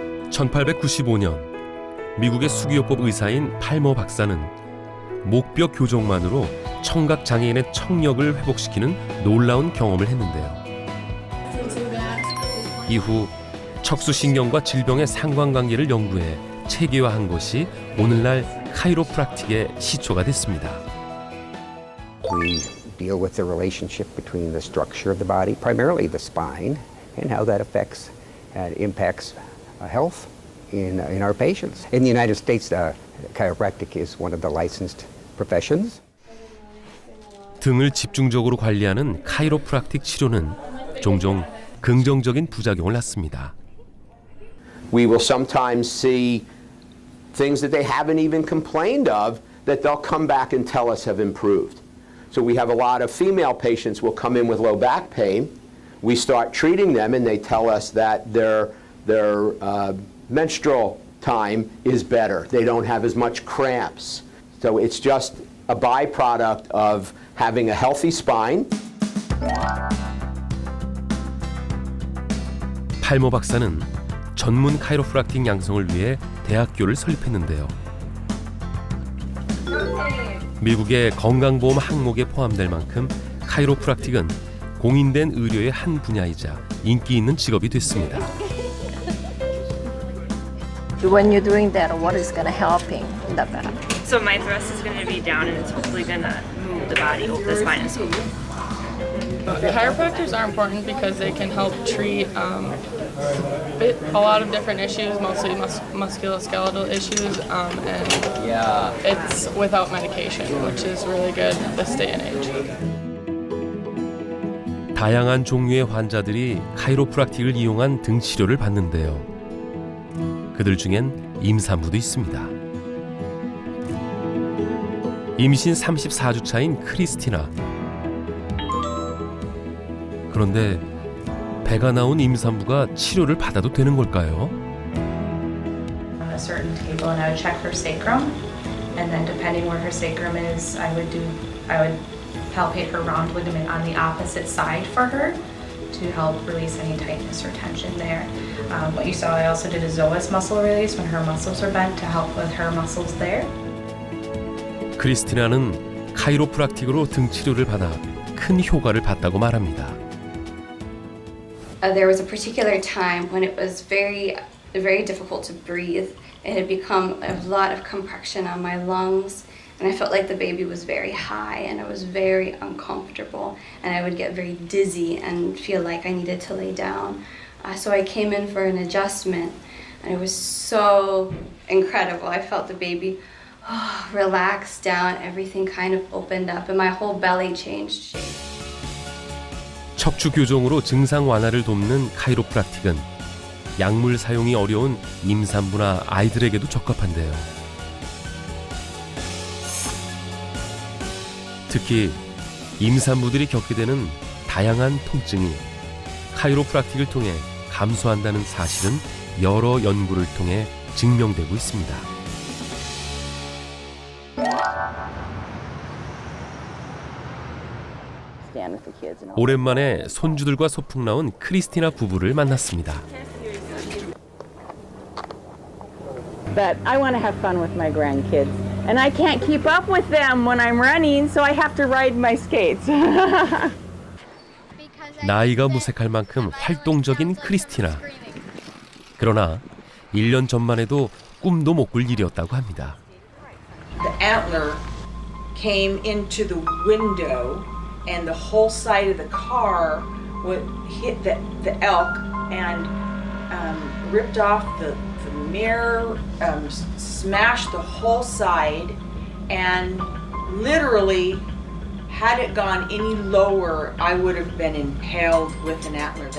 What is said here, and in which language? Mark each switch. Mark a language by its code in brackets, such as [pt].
[ko] (1895년) 미국의 수기요법 의사인 팔머 박사는 목뼈 교정만으로 청각 장애인의 청력을 회복시키는 놀라운 경험을 했는데요. 이후 척수신경과 질병의 상관관계를 연구해 체계화한 것이 오늘날 카이로프락틱의 시초가 됐습니다. [en] We deal with the relationship between the structure of the body, primarily the spine, and how that affects and impacts health in our patients. In the United States, chiropractic is one of the licensed professions. [ko] 등을 집중적으로 관리하는 카이로프락틱 치료는 종종 긍정적인 부작용을 낳습니다. [en] We will sometimes see things that they haven't even complained of that they'll come back and tell us have improved. So we have a lot of female patients will come in with low back pain. We start treating them and they tell us that their menstrual time is better. They don't have as much cramps. So it's just a byproduct of having a healthy spine. [ko] 팔머 박사는 전문 카이로프락틱 양성을 위해 대학교를 설립했는데요. 미국의 건강보험 항목에 포함될 만큼 카이로프락틱은 공인된 의료의 한 분야이자 인기 있는 직업이 됐습니다. [en] When you're doing that, what is going to helping the back? So my thrust is going to be down and it's hopefully going to move the body over the spine and so Chiropractors are important because they can help treat a lot of different issues, mostly musculoskeletal issues, and it's without medication, which is really good this day and age. [ko] 다양한 종류의 환자들이 카이로프락틱을 이용한 등 치료를 받는데요. 그들 중엔 임산부도 있습니다. 임신 34주 차인 크리스티나. 그런데 배가 나온 임산부가 치료를 받아도 되는 걸까요? [en] certain table, and I would check her sacrum, and then depending where her sacrum is, I would palpate her round ligament on the opposite side for her to help release any tightness or tension there. What you saw, I also did a psoas muscle release when her muscles are bent to help with her muscles there. [ko] 크리스티나는 카이로프락틱으로 등 치료를 받아 큰 효과를 봤다고 말합니다. [en] There was a particular time when it was very difficult to breathe. It had become a lot of compression on my lungs, and I felt like the baby was very high, and I was very uncomfortable, and I would get very dizzy and feel like I needed to lay down. So I came in for an adjustment, and it was so incredible. I felt the baby relax down, everything kind of opened up, and my whole belly changed shape. [ko] 척추 교정으로 증상 완화를 돕는 카이로프락틱은 약물 사용이 어려운 임산부나 아이들에게도 적합한데요. 특히 임산부들이 겪게 되는 다양한 통증이 카이로프락틱을 통해 감소한다는 사실은 여러 연구를 통해 증명되고 있습니다. 오랜만에 손주들과 소풍 나온 크리스티나 부부를 만났습니다. [en] But I want to have fun with my grandkids, and I can't keep up with them when I'm running, so I have to ride my skates. [ko] 나이가 무색할 만큼 활동적인 크리스티나. 그러나 1년 전만 해도 꿈도 못 꿀 일이었다고 합니다. [en] The antler came into the window, and the whole side of the car would hit the elk and ripped off the mirror, smashed the whole side, and literally, had it gone any lower, I would have been impaled with an antler.